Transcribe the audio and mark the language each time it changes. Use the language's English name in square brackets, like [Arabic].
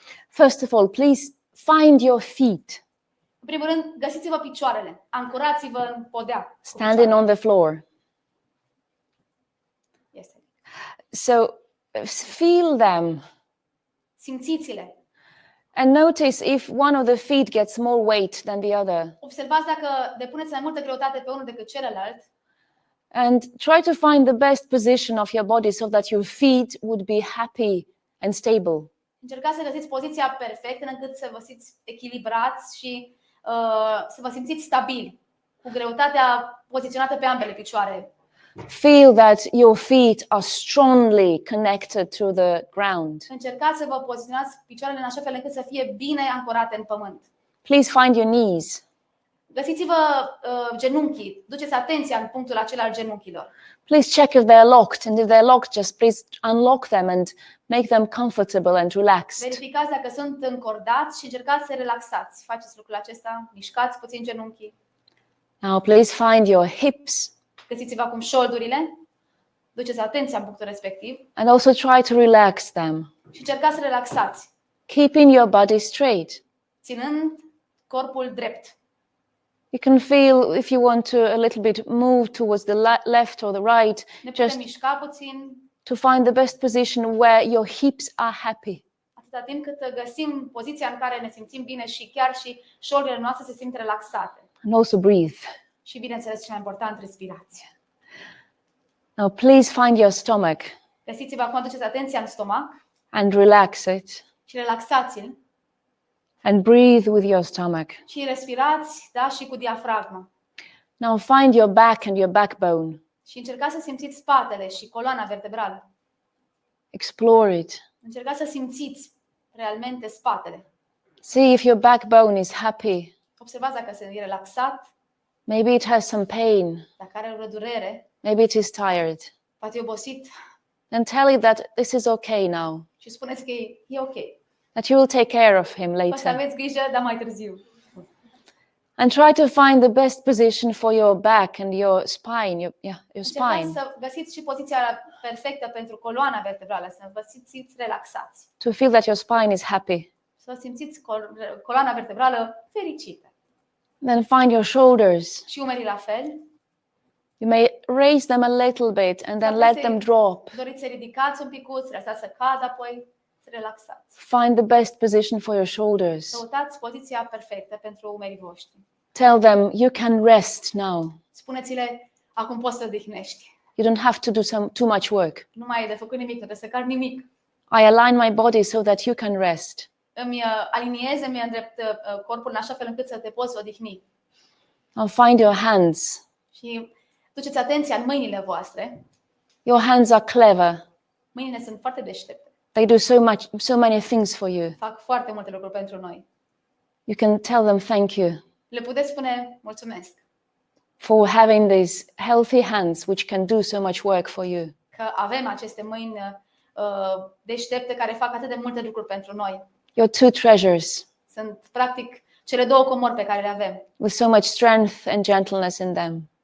[English] First of all, please find your feet. [Romanian] În primul rând, găsiți-vă picioarele, ancorați-vă în podea. [English] Standing on the floor. [Romanian] Este. [English] So feel them. [Romanian] Simțiți-le. [English] And notice if one of the feet gets more weight than the other. [Romanian] Observați dacă depuneți mai multă greutate pe unul decât celălalt. [English] And try to find the best position of your body so that your feet would be happy and stable. [Romanian] Încercați să găsiți poziția perfectă încât să vă simțiți echilibrați și să vă simțiți stabili, cu greutatea poziționată pe ambele picioare. [English] Feel that your feet are strongly connected to the ground. [Romanian] Încercați să vă poziționați picioarele în așa fel încât să fie bine ancorate în pământ. [English] Please find your knees. [Romanian] Găsiți-vă genunchii, duceți atenția în punctul acela al genunchilor. [English] Please check if they're locked, and if they're locked, just please unlock them and make them comfortable and relaxed. [Romanian] Verificați dacă sunt încordați și încercați să relaxați. Faceți lucrul acesta, mișcați puțin genunchii. [English] Now please find your hips [Romanian] Găsiți-vă acum șoldurile, duceți atenția în punctul respectiv [English] and also try to relax them, [Romanian] și încercați să relaxați, [English] keeping your body straight. [Romanian] ținând corpul drept. [English] You can feel, if you want to a little bit move towards the left or the right, [Romanian] Ne putem [English] just [Romanian] mișca puțin, [English] to find the best position where your hips are happy. [Romanian] atâta timp cât găsim poziția în care ne simțim bine și chiar și șoldurile noastre se simt relaxate. [English] And also breathe. [Romanian] Și bineînțeles, cel mai important, respirația. [English] Now please find your stomach [Romanian] Găsiți-vă acum, duceți atenția în stomac [English] and relax it. [Romanian] și relaxați-l [English] And breathe with your stomach. [Romanian] și respirați, da, și cu diafragma. [English] Now find your back and your backbone. [Romanian] Și încercați să simțiți spatele și coloana vertebrală. [English] Explore it. [Romanian] Încercați să simțiți realmente spatele. [English] See if your backbone is happy. [Romanian] Observați dacă e relaxat, [English] Maybe it has some pain. [Romanian] dacă are o durere, [English] Maybe it is tired. [Romanian] poate e obosit [English] And tell it that this is okay now. [Romanian] și spuneți că e ok. [English] That you will take care of him [Romanian] O să [English] later. [Romanian] aveți grijă, dar mai târziu. [English] And try to find the best position for your back and your spine. Your [Romanian] Încercați [English] spine. [Romanian] să găsiți și poziția perfectă pentru coloana vertebrală, să vă simțiți relaxați. [English] To feel that your spine is happy. [Romanian] Să simțiți coloana vertebrală fericită. [English] Then find your shoulders. [Romanian] Și umerii la fel. [English] You may raise them a little bit and then let them drop. [Romanian] Doriți să ridicați un picuț, lăsați să cadă, apoi să relaxați. [English] Find the best position for your shoulders. [Romanian] Căutați poziția perfectă pentru umerii voștri. [English] Tell them you can rest now. [Romanian] Spuneți-le, acum poți să odihnești. [English] You don't have to do too much work. [Romanian] Nu mai e de făcut nimic, nu trebuie să car nimic. [English] I align my body so that you can rest. [Romanian] Îmi aliniez, îmi îndrept corpul în așa fel încât să te poți odihni. [English] Now find your hands. [Romanian] Și duceți atenția în mâinile voastre. [English] Your hands are clever. [Romanian] Mâinile sunt foarte deștepte. [English] They do so many things for you. [Romanian] Fac foarte multe lucruri pentru noi. [English] You can tell them thank you [Romanian] Le puteți spune mulțumesc [English] for having these healthy hands which can do so much work for you. [Romanian] că avem aceste mâini deștepte care fac atât de multe lucruri pentru noi. [English] Your two treasures [Romanian] Sunt practic cele două comori pe care le avem, [English] with so much strength and gentleness in them.